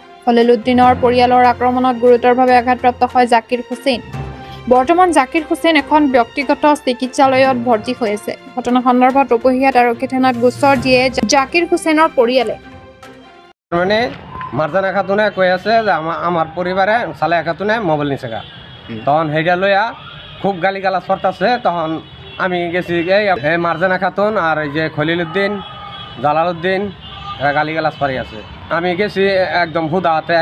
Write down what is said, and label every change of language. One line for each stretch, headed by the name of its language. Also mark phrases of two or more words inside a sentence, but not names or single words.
Assamese: খলিল উদ্দিনৰ পৰিয়ালৰ আক্ৰমণত গুৰুতৰভাৱে আঘাতপ্ৰাপ্ত হয় জাকিৰ হুছেইন। বৰ্তমান জাকিৰ হুছেইন এখন ব্যক্তিগত চিকিৎসালয়ত ভৰ্তি হৈ আছে। ঘটনা সন্দৰ্ভত ৰূপহীয়াত আৰক্ষী থানাত গোচৰ দিয়ে জাকিৰ হুছেইনৰ পৰিয়ালে।
Bangla: মানে মার্জানা খাতুনে কই আছে যে আমার পরিবারে সালেহা খাতুনে মোবাইল নিছে গা। তখন সেইটা লইয়া খুব গালি গালাজ করতেছে। তখন আমি গেছি এই মার্জানা খাতুন আর এই যে খলিল উদ্দিন জালাল উদ্দিন গালি গালাজ পারি আছে। আমি গেছি একদম হুদাতে।